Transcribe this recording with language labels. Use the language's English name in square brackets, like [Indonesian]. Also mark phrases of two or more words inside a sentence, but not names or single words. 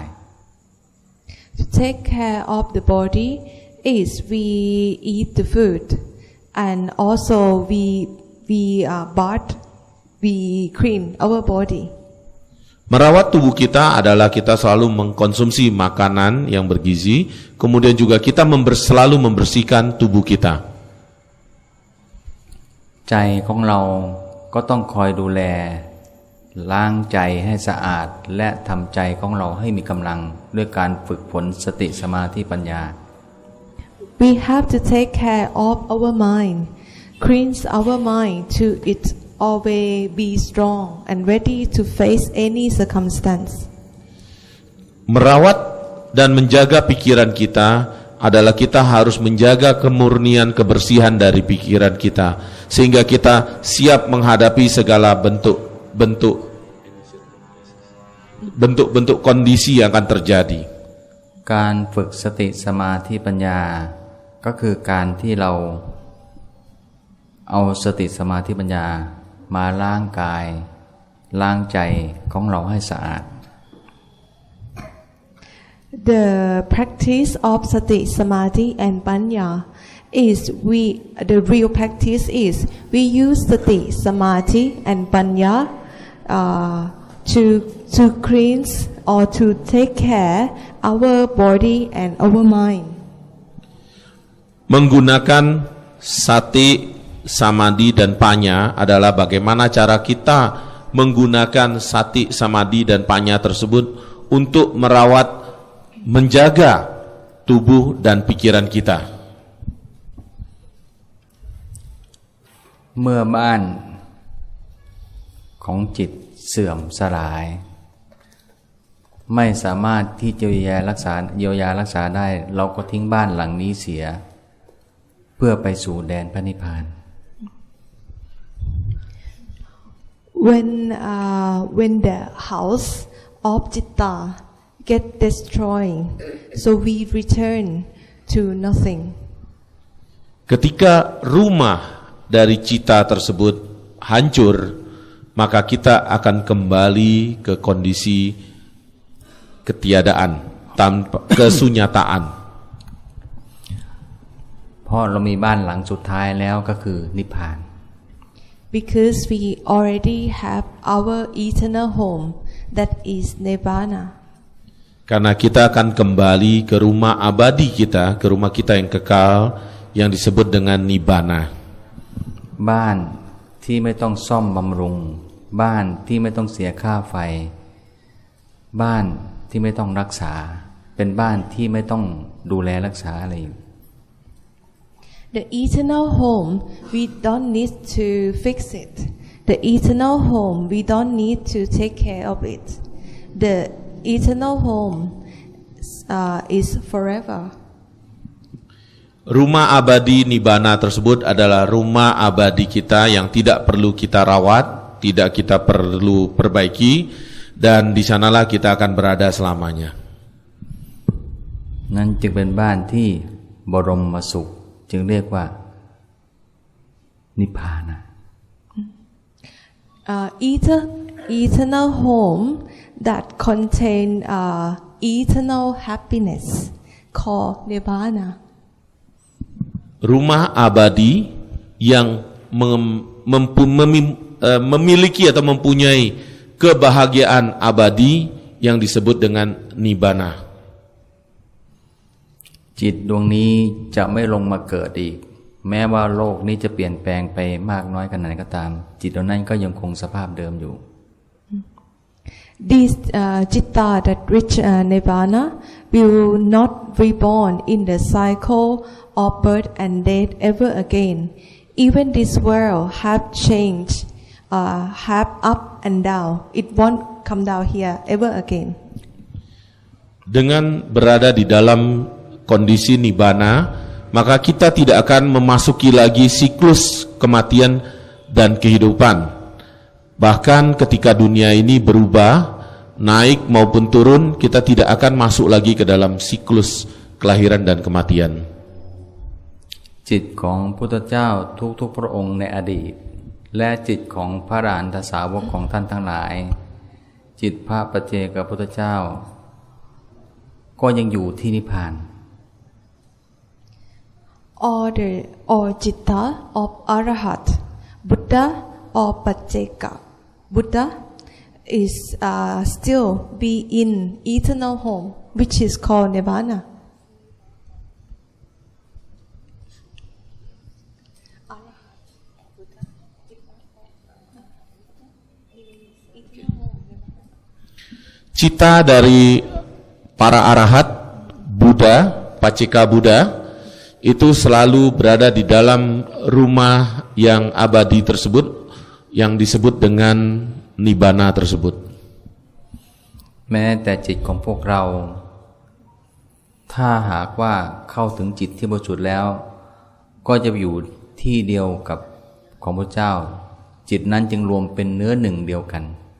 [English] To take care of the body is we eat the food and also we bath, we clean our body. [Indonesian] Merawat tubuh kita adalah kita selalu mengkonsumsi makanan yang bergizi, kemudian juga kita selalu membersihkan tubuh kita. [Thai] ใจของเราก็ต้องคอยดูแลล้างใจให้สะอาดและทำใจของเราให้มีกำลังด้วยการฝึกฝนสติสมาธิปัญญา [English] We have to take care of our mind, cleanse our mind to it always be strong and ready to face any circumstance. [Indonesian] Merawat dan menjaga pikiran kita adalah kita harus menjaga kemurnian kebersihan dari pikiran kita sehingga kita siap menghadapi segala bentuk kondisi yang akan terjadi. [Thai] การฝึกสติสมาธิปัญญาก็คือการที่เราเอาสติสมาธิปัญญามาล้างกายล้างใจของเราให้สะอาด [English] The practice of [Pali] sati, samadhi [English] and panya is the real practice is we use [Pali] sati, samadhi [English] and panya to cleanse or to take care our body and our mind. [Indonesian] Menggunakan [Pali] sati, samadhi [Indonesian] dan panya adalah bagaimana cara kita menggunakan [Pali] sati, samadhi [Indonesian] dan panya tersebut untuk merawat, menjaga tubuh dan pikiran kita. [Thai] เมื่อบ้านของจิตเสื่อมสลายไม่สามารถที่จะเยียวยารักษาได้เราก็ทิ้งบ้านหลังนี้เสียเพื่อไปสู่แดนพระนิพพาน [English] When the house of citta get destroyed, so we return to nothing. [Indonesian] Ketika rumah dari cita tersebut hancur, maka kita akan kembali ke kondisi ketiadaan, tanpa kesunyataan. [Thai] เพราะเรามีบ้านหลังสุดท้ายแล้วก็คือนิพพาน [English] Because we already have our eternal home, that is Nirvana. [Indonesian] Karena kita akan kembali ke rumah abadi kita, ke rumah kita yang kekal, yang disebut dengan Nibbana. [Thai] บ้านที่ไม่ต้องซ่อมบำรุงบ้านที่ไม่ต้องเสียค่าไฟบ้านที่ไม่ต้องรักษาเป็นบ้านที่ไม่ต้องดูแลรักษาอะไร [English] The eternal home, we don't need to fix it. The eternal home, we don't need to take care of it. The eternal home is forever. [Indonesian] Rumah abadi Nibbana tersebut adalah rumah abadi kita yang tidak perlu kita rawat, tidak kita perlu perbaiki, dan di sanalah kita akan berada selamanya. [Thai] นั่นจึงเป็นบ้านที่บรมสุขจึงเรียกว่านิพพานะ [English] Eternal home that contain eternal happiness called Nirvana. [Indonesian] Rumah abadi yang memiliki atau mempunyai kebahagiaan abadi yang disebut dengan Nibbana. [Thai] จิตดวงนี้จะไม่ลงมาเกิดอีกแม้ว่าโลกนี้จะเปลี่ยนแปลงไปมากน้อยขนาดไหนก็ตามจิตดวงนั้นก็ยังคงสภาพเดิมอยู่ [English] This citta that reach Nirvana will not reborn in the cycle of birth and death ever again. Even this world have changed, have up and down. It won't come down here ever again. [Indonesian] Dengan berada di dalam kondisi nibbana, maka kita tidak akan memasuki lagi siklus kematian dan kehidupan. Bahkan ketika dunia ini berubah, naik maupun turun, kita tidak akan masuk lagi ke dalam siklus kelahiran dan kematian. [Thai] จิตของพุทธเจ้าทุกๆพระองค์ในอดีตและจิตของพระอรหันตสาวกของท่านทั้งหลายจิตพระปัจเจกพุทธเจ้าก็ยังอยู่ที่นิพพาน [English] Or Citta of Arahat, Buddha or Pacceka Buddha is still be in eternal home, which is called Nirvana. [Indonesian] Cita dari para arahat, Buddha, Pacceka Buddha, itu selalu berada di dalam rumah yang abadi tersebut, yang disebut dengan Nibbana tersebut. [Thai] แม้แต่จิตของพวกเราถ้าหากว่าเข้าถึงจิตที่บริสุทธิ์แล้วก็จะอยู่ที่เดียวกับของพระเจ้าจิตนั้นจึงรวมเป็นเนื้อหนึ่งเดียวกัน